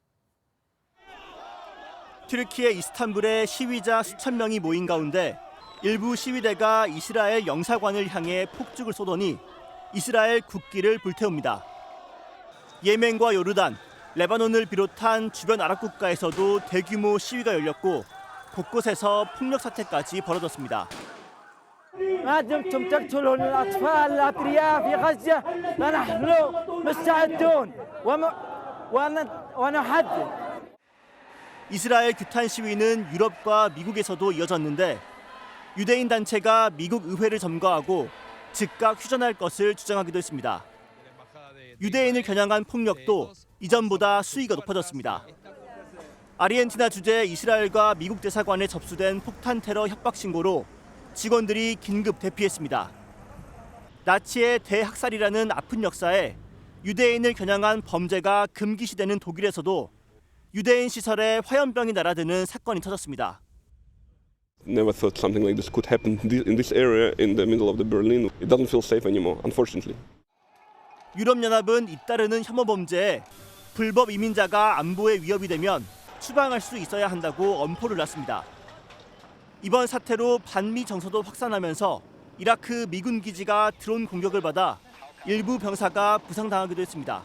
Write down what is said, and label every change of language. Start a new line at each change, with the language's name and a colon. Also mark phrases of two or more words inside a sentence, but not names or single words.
Korean: 튀르키예 이스탄불에 시위자 수천 명이 모인 가운데 일부 시위대가 이스라엘 영사관을 향해 폭죽을 쏘더니 이스라엘 국기를 불태웁니다. 예멘과 요르단, 레바논을 비롯한 주변 아랍 국가에서도 대규모 시위가 열렸고 곳곳에서 폭력 사태까지 벌어졌습니다.
Arabic: ما دمتم تقتلون الأطفال الأبرياء في غزة فنحن مستعدون ونحدد.
Korean: 이스라엘 규탄 시위는 유럽과 미국에서도 이어졌는데 유대인 단체가 미국 의회를 점거하고 즉각 휴전할 것을 주장하기도 했습니다. 유대인을 겨냥한 폭력도 이전보다 수위가 높아졌습니다. 아르헨티나 주재 이스라엘과 미국 대사관에 접수된 폭탄 테러 협박 신고로 직원들이 긴급 대피했습니다. 나치의 대학살이라는 아픈 역사에 유대인을 겨냥한 범죄가 금기시되는 독일에서도 유대인 시설에 화염병이 날아드는 사건이 터졌습니다.
English: Never thought something like this could happen in this area in the middle of the Berlin. It doesn't feel safe anymore, unfortunately.
Korean: 유럽연합은 잇따르는 혐오 범죄에 불법 이민자가 안보에 위협이 되면 추방할 수 있어야 한다고 엄포를 놨습니다. 이번 사태로 반미 정서도 확산하면서 이라크 미군 기지가 드론 공격을 받아 일부 병사가 부상당하기도 했습니다.